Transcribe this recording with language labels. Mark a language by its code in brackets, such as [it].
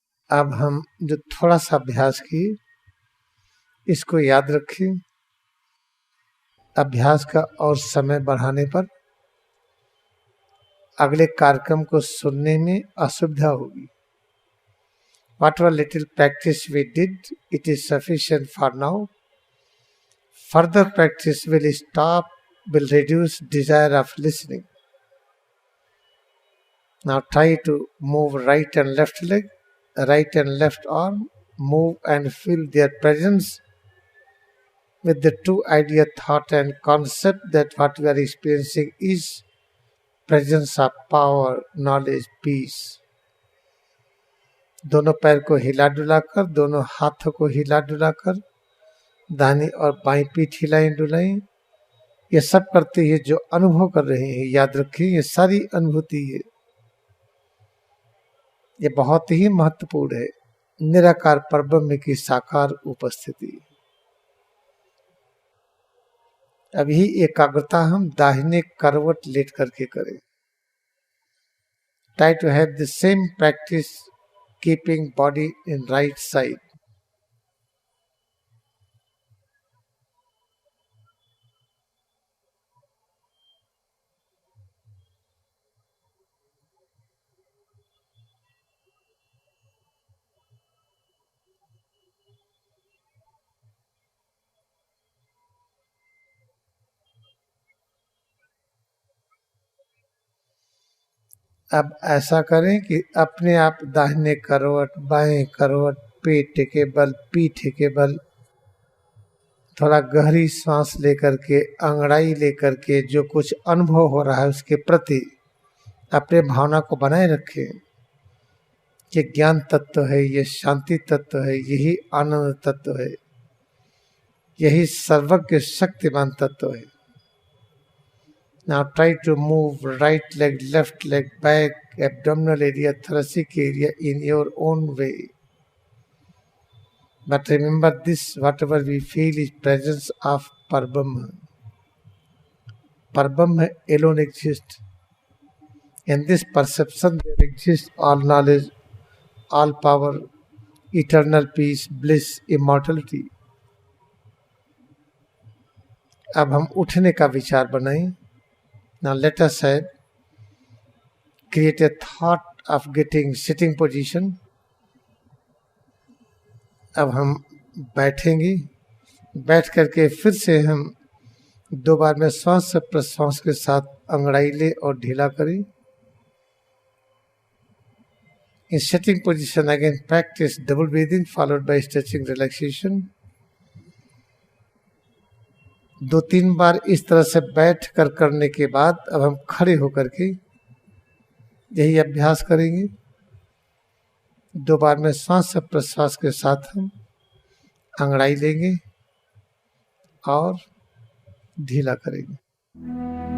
[hi] अब हम जो थोड़ा सा अभ्यास किए इसको याद रखें। अभ्यास का और समय बढ़ाने पर अगले कार्यक्रम को सुनने में असुविधा होगी। [en] Whatever little practice we did, it is sufficient for now. Further practice will reduce desire of listening. Now try to move right and left leg, right and left arm, move and feel their presence with the true idea, thought and concept that what we are experiencing is presence of power, knowledge, peace. [hi] दोनों पैर को हिला डुलाकर, दोनों हाथों को हिला डुलाकर दाहिनी और बाईं पीठ हिलाई डुलाई, ये सब करते हुए जो अनुभव कर रहे हैं, याद रखिए ये सारी अनुभूति है, ये बहुत ही महत्वपूर्ण है। निराकार परब्रह्म की साकार उपस्थिति। अभी एकाग्रता हम दाहिने करवट लेट करके करें। [en] Try to have the same practice keeping body in right side. [hi] अब ऐसा करें कि अपने आप दाहिने करवट, बाएं करवट, पेट के बल, पीठ के बल, थोड़ा गहरी सांस लेकर के, अंगड़ाई लेकर के जो कुछ अनुभव हो रहा है उसके प्रति अपने भावना को बनाए रखें। ये ज्ञान तत्व है, ये शांति तत्व है, यही आनंद तत्व है, यही सर्वज्ञ शक्तिमान तत्व है। [en] Now try to move right leg, left leg, back, abdominal area, thoracic area in your own way. But remember this, whatever we feel is presence of Parbrahma. Parbrahma alone exists. In this perception there exists all knowledge, all power, eternal peace, bliss, immortality. [hi] अब हम उठने का विचार बनाएं। [en] Now let us create a thought of getting sitting position. [hi] अब हम बैठेंगे, बैठ करके फिर से हम 2 बार में श्वास प्रश्वास के साथ अंगड़ाई ले और ढीला करें। [en] In sitting position again practice double breathing followed by stretching relaxation. [hi] 2-3 बार इस तरह से बैठ कर करने के बाद अब हम खड़े होकर के यही अभ्यास करेंगे। 2 बार में श्वास प्रश्वास के साथ हम अंगड़ाई लेंगे और ढीला करेंगे।